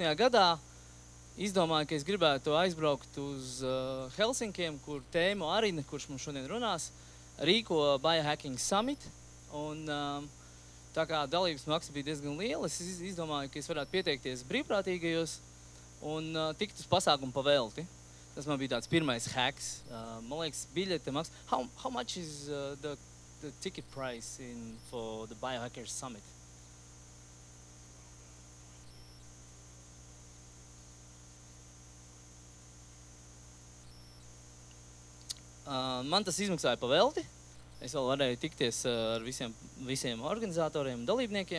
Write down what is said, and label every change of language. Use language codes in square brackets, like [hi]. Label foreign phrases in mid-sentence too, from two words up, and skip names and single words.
[lv] gadā izdomāju, ka es gribētu aizbraukt uz Helsinkiem, kur Teemu Arina, kurš mums šodien runās, rīko Biohacking summit. Un tā kā dalības maksa bija diezgan liela, es izdomāju, ka es varētu pieteikties brīvprātīgajos un tikt uz pasākumu pa velti. Tas man bija tāds pirmais hacks. Man liekas, biļete maksa. [en] How much is the ticket price for the Biohackers summit? [lv] Man tas izmaksāja pa velti. Es vēl varēju tikties ar visiem organizatoriem un dalībniekiem.